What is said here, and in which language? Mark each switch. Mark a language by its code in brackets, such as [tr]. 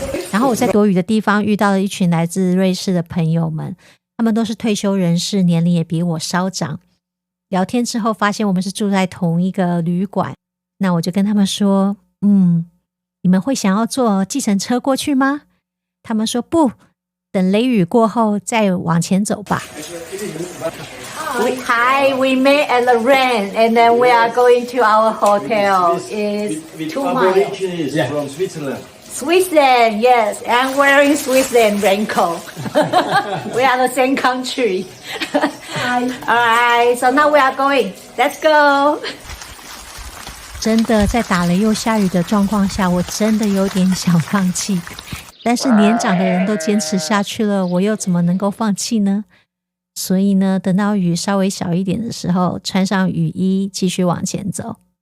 [zh] 然后我在躲雨的地方遇到了一群来自瑞士的朋友们，他们都是退休人士，年龄也比我稍长。聊天之后发现我们是住在同一个旅馆，那我就跟他们说，你们会想要坐计程车过去吗？他们说不，等雷雨过后再往前走吧。 [en] We met at the rain, and then we are going to our hotel. It's 2 miles. Our origin is from Switzerland. Switzerland, yes. I'm wearing Switzerland raincoat. We are the same country. Alright, so now we are going. Let's go. [zh] 真的在打雷又下雨的状况下，我真的有点想放弃。但是年长的人都坚持下去了，我又怎么能够放弃呢？所以呢，等到雨稍微小一点的时候，穿上雨衣继续往前走。